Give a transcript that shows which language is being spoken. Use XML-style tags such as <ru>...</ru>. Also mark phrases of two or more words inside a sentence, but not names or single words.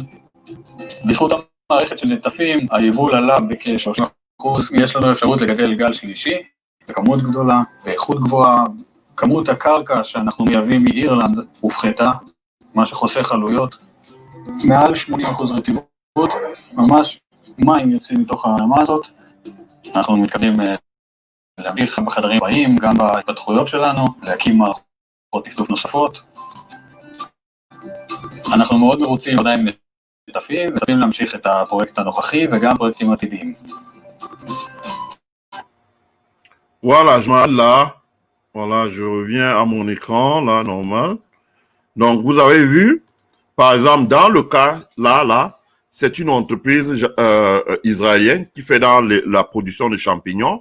<he>בזכות המערכת של נטפים, היבול עלה בכ-30%, יש לנו אפשרות לגדל גל שלישי, בכמות גדולה, באיכות גבוהה, כמות הקרקע שאנחנו מייבאים מאירלנד הופחתה, מה שחוסך עלויות, מעל 80% רטיבות, ממש מים יוצאים מתוך הרמה הזאת. אנחנו מתקדמים להמשיך בחדרים הבאים, גם בהתפתחויות שלנו, להקים מערכות טפטוף נוספות. אנחנו מאוד מרוצים עדיין נטפים, וצריכים להמשיך את הפרויקט הנוכחי וגם פרויקטים עתידיים.</he> <fr>Voilà, je m'arrête là. Voilà, je reviens à mon écran, là, normal. Donc, vous avez vu, par exemple, dans le cas, là, c'est une entreprise israélienne qui fait dans la production de champignons.</fr>